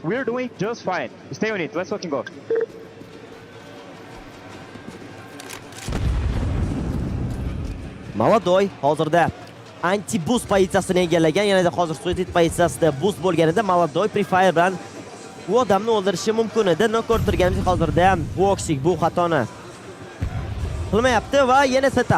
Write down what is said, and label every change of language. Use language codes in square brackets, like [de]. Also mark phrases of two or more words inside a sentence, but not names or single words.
[en] We're doing just fine. Stay on it, let's fucking go. [uz] Malodoy hozirda anti-boost pozitsiyasini egallagan, yana hozir suicide pozitsiyasida boost bo'lganida Malodoy prefire bilan bu odamni o'ldirishi mumkin edi. Ko'rib turganimiz hozirda boxing bu xatoni qilmayapti va yana setup.